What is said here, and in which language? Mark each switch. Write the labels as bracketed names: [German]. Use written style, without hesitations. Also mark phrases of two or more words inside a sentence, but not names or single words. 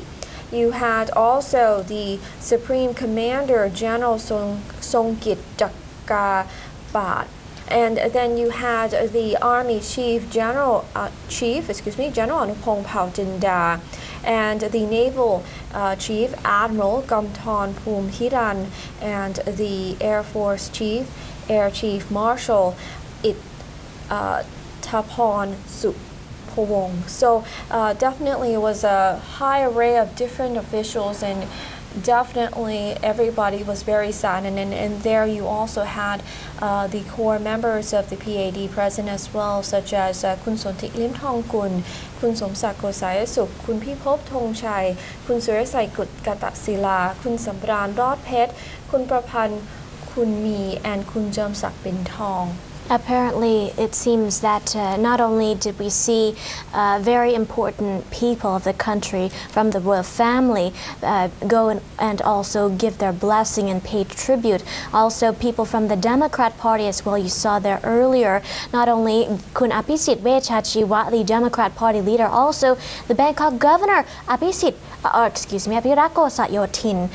[English] You had also the Supreme Commander General Songkit Jakkabat, and then you had the Army General Anupong Paujinda, and the Naval Chief Admiral Gamthon Phumthiran, and the Air Force Chief, Air Chief Marshal Tapon Sup. So definitely it was a high array of different officials, and definitely everybody was very sad. And there you also had the core members of the PAD present as well, such as Kun Sonthi Lim Thong Kun, Kun Somsak Gosai Suk, Kun Pipop Thong Chai, Kun Suresai Kut Gata Sila, Kun Sambran Rod Phet, Kun Prapan Kun Mi, and Kun Jamsak Bin Thong. Apparently, it seems that not only did we see very important people of the country from the royal family go and also give their blessing and pay tribute, also people from the Democrat Party as well. You saw there earlier, not only Kun Apisit Vechachiwa, the Democrat Party leader, also the Bangkok Governor Apirako Satyotin.